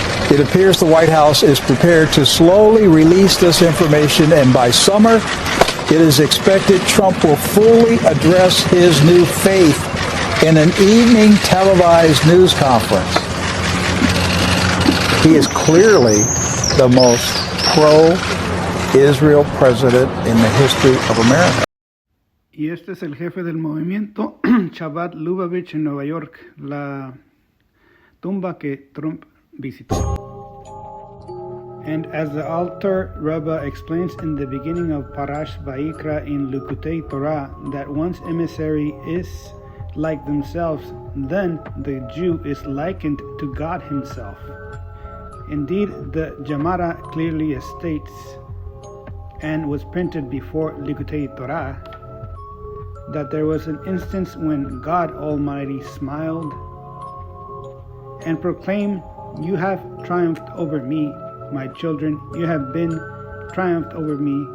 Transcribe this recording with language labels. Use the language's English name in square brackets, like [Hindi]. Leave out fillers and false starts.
[English] It appears the White House is prepared to slowly release this information, and by summer, it is expected Trump will fully address his new faith in an evening televised news conference. He is clearly the most pro-Israel president in the history of America. [Spanish] Y este es el jefe del movimiento Chabad Lubavitch en Nueva York, la tumba que Trump visitó. [English] And as the Alter Rebbe explains in the beginning of Parash Vayikra in Likutei Torah, that once emissary is like themselves, then the Jew is likened to God himself. Indeed, the Gemara clearly states, and was printed before Likutei Torah, that there was an instance when God Almighty smiled and proclaimed, "You have triumphed over me, my children, you have been triumphed over me."